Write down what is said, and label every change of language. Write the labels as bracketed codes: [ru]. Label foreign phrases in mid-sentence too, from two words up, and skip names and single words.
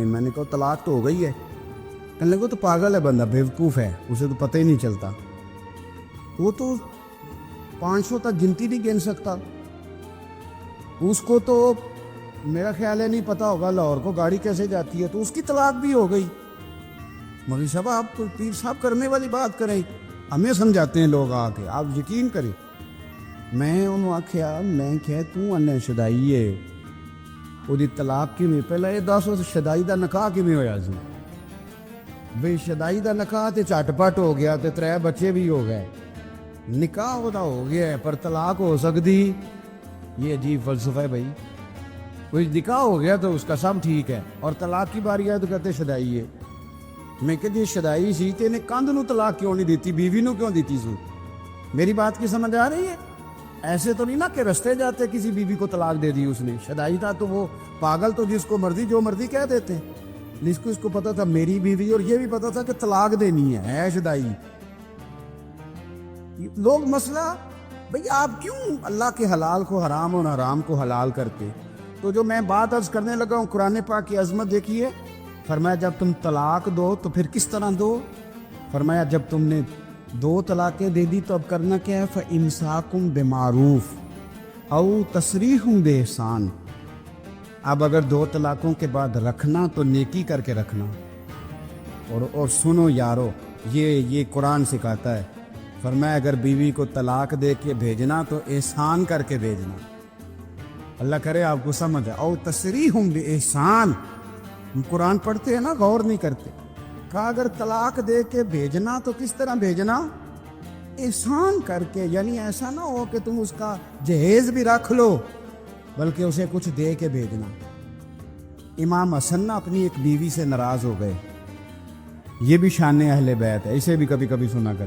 [ur] میں نے کہا طلاق تو ہو گئی ہے۔ کہنے لگا تو پاگل ہے بندہ، بیوقوف ہے، اسے تو پتہ ہی نہیں چلتا، وہ تو 500 تک گنتی نہیں گن سکتا، اس کو تو میرا خیال ہے نہیں پتہ ہوگا لاہور کو گاڑی کیسے جاتی ہے، تو اس کی طلاق بھی ہو گئی۔ مولوی صاحب آپ تو پیر صاحب کرنے والی بات کریں، ہمیں سمجھاتے ہیں لوگ آ کے، آپ یقین کریں۔ [pa] میں انہوں آکھیا میں کہ تو انہیں شدائی ہے، وہ دی طلاق کی میں پہلے یہ 10 شدائی دا نکاح کی میں ہویا سی بھئی، شدائی دا نکاح تے چٹ پٹ ہو گیا تے 3 بچے بھی ہو گئے، [ur] نکاح ہوتا ہو گیا ہے پر طلاق ہو سکتی؟ یہ عجیب فلسفہ ہے بھائی۔ کوئی نکاح ہو گیا تو اس کا سب ٹھیک ہے، اور طلاق کی باری آئے تو کہتے شدائی ہے۔ [pa] میں کہ جی شدائی سی تے نے کندھ نو طلاق کیوں نہیں دیتی، بیوی نو کیوں دیتی سو؟ [ur] میری بات کی سمجھ آ رہی ہے؟ ایسے تو نہیں نا کہ رستے جاتے کسی بیوی کو طلاق دے دی اس نے، شدائی تھا تو وہ پاگل تو جس کو مرضی جو مرضی کہہ دیتے ہیں، اس کو پتا تھا میری بیوی، اور یہ بھی پتا تھا کہ طلاق دینی ہے شدائی۔ لوگ مسئلہ بھئی آپ کیوں اللہ کے حلال کو حرام اور حرام کو حلال کرتے؟ تو جو میں بات عرض کرنے لگا ہوں، قرآن پاک کی عظمت دیکھیے۔ فرمایا جب تم طلاق دو تو پھر کس طرح دو؟ فرمایا جب تم نے 2 طلاقیں دے دی تو اب کرنا کیا ہے؟ [ar] فَإِمْسَاكُمْ بِمَعْرُوفٍ أَوْ تَسْرِيحٌ بِإِحْسَانٍ۔ [ur] اب اگر 2 طلاقوں کے بعد رکھنا تو نیکی کر کے رکھنا۔ اور سنو یارو، یہ قرآن سکھاتا ہے۔ فرمایا اگر بیوی کو طلاق دے کے بھیجنا تو احسان کر کے بھیجنا۔ اللہ کرے آپ کو سمجھ ہے۔ او [ar] تسریح بِإِحْسَان، [ur] ہم قرآن پڑھتے ہیں نا، غور نہیں کرتے۔ کہا اگر طلاق دے کے بھیجنا تو کس طرح بھیجنا؟ احسان کر کے، یعنی ایسا نہ ہو کہ تم اس کا جہیز بھی رکھ لو، بلکہ اسے کچھ دے کے بھیجنا۔ امام حسن نہ اپنی ایک بیوی سے ناراض ہو گئے، یہ بھی شان اہل بیت ہے، اسے بھی کبھی کبھی سنا کریں۔